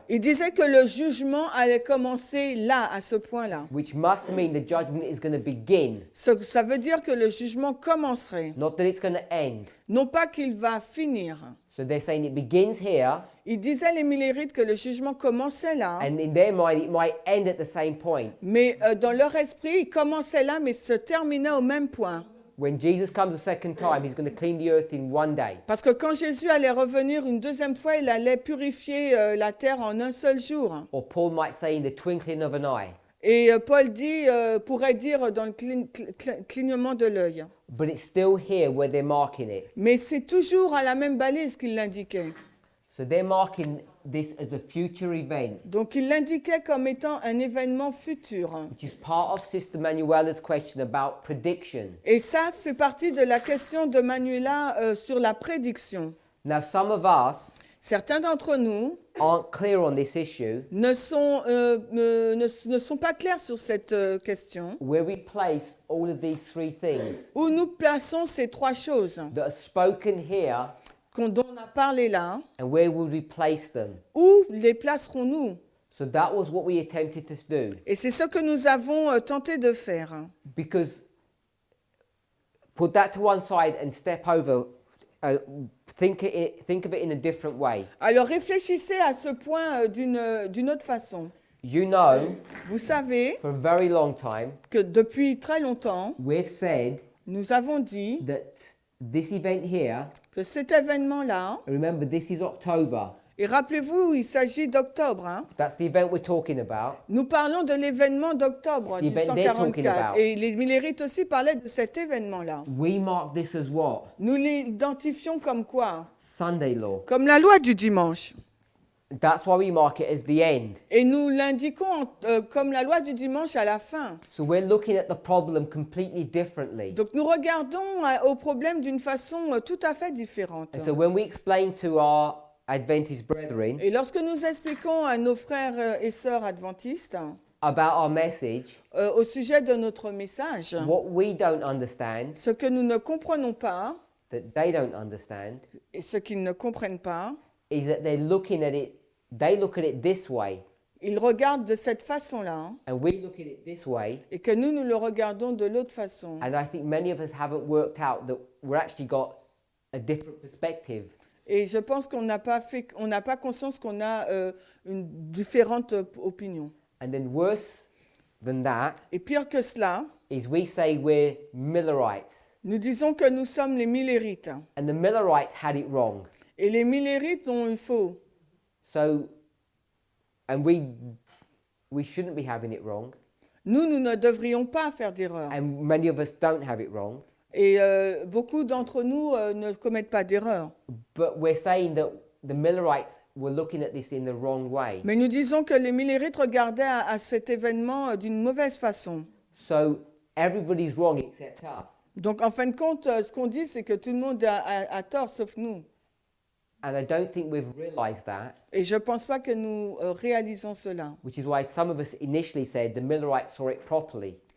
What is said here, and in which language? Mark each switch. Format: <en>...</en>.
<fr>que le jugement allait commencer là, à ce point-là.</fr> <en>which must mean the judgment is going to begin,</en> <fr>Ça veut dire que le jugement commencerait,</fr> <en>not that it's going to end.</en> <fr>non pas qu'il va finir.</fr> <en>So they're saying it begins here,</en> <fr>Il disait les Millérites que le jugement commençait là,</fr> <en>and in their mind it might end at the same point.</en> <fr>mais dans leur esprit, il commençait là, mais se terminait au même point.</fr> <en>When Jesus comes a second time, he's going to clean the earth in one day.</en> <fr>Parce que quand Jésus allait revenir une deuxième fois, il allait purifier la terre en un seul jour.</fr> <en>Or Paul might say in the twinkling of an eye.</en> <fr>Et Paul pourrait dire dans le clignement de l'œil.</fr> <en>But it's still here where they're marking it.</en> <fr>Mais c'est toujours à la même balise qu'il l'indiquait.</fr> <en>So they're marking this as a future event,</en> <fr>Donc il l'indiquait comme étant un événement futur.</fr> <en>which is part of Sister Manuela's question about prediction.</en> <fr>Et ça fait partie de la question de Manuela sur la prédiction.</fr> <en>Now, some of us</en> <fr>Certains d'entre nous</fr> <en>aren't clear on this issue,</en> <fr>ne sont pas clairs sur cette question.</fr> <en>where we place all of these three things</en> <fr>Où nous plaçons ces trois choses</fr> <en>that are spoken here,</en> <fr>dont on a parlé là?</fr> <en>and where would we place them?</en> <fr>Où les placerons-nous?</fr> <en>So that was what we attempted to do,</en> <fr>Et c'est ce que nous avons tenté de faire.</fr> <en>because put that to one side and step over, think of it in a different way.</en> <fr>Alors réfléchissez à ce point d'une autre façon.</fr> <en>You know,</en> <fr>Vous savez</fr> <en>for a very long time,</en> <fr>que depuis très longtemps,</fr> <en>we've said</en> <fr>nous avons dit</fr> <en>that this event here,</en> <fr>que cet événement-là,</fr> <en>remember this is October,</en> <fr>et rappelez-vous, il s'agit d'octobre.</fr> <en>that's the event we're talking about.</en> <fr>Nous parlons de l'événement d'octobre</fr> <en>It's the event they're talking</en> <fr>1844.</fr> <en>about.</en> <fr>Et les Millérites aussi parlaient de cet événement-là.</fr> <en>We mark this as what?</en> <fr>Nous l'identifions comme quoi?</fr> <en>Sunday law.</en> <fr>Comme la loi du dimanche.</fr> <en>That's why we mark it as the end.</en> <fr>Et nous l'indiquons comme la loi du dimanche à la fin.</fr> <en>So we're looking at the problem completely differently.</en> <fr>Donc nous regardons au problème d'une façon tout à fait différente.</fr> <en>And so when we explain to our Adventist brethren</en> <fr>Et lorsque nous expliquons à nos frères et sœurs adventistes</fr> <en>about our message,</en> <fr>au sujet de notre message,</fr> <en>what we don't understand,</en> <fr>ce que nous ne comprenons pas</fr> <en>that they don't understand,</en> <fr>et ce qu'ils ne comprennent pas,</fr> <en>is that they're looking at it, they look at it this way,</en> <fr>ils regardent de cette façon-là</fr> <en>and we look at it this way.</en> <fr>et que nous le regardons de l'autre façon.</fr> <en>And I think many of us haven't worked out that we're actually got a different perspective.</en> <fr>Et je pense qu'on n'a pas conscience qu'on a une différente opinion.</fr> <en>And then worse than that</en> <fr>Et pire que cela,</fr> <en>is we say we're Millerites.</en> <fr>nous disons que nous sommes les Millérites.</fr> <en>And the Millerites had it wrong.</en> <fr>Et les Millérites ont eu faux.</fr> <en>So, and we shouldn't be having it wrong.</en> <fr>Nous ne devrions pas faire d'erreur.</fr> <en>And many of us don't have it wrong.</en> <fr>Et beaucoup d'entre nous ne commettent pas d'erreur.</fr> <en>But we're saying that the Millerites were looking at this in the wrong way.</en> <fr>Mais nous disons que les Millérites regardaient à cet événement d'une mauvaise façon.</fr> <en>So everybody's wrong except us.</en> <fr>Donc en fin de compte, ce qu'on dit, c'est que tout le monde a tort sauf nous.</fr> <en>And I don't think we've realized that,</en> <fr>Et je ne pense pas que nous réalisons cela.</fr> <en>which is why some of us initially said the Millerites saw it properly.</en>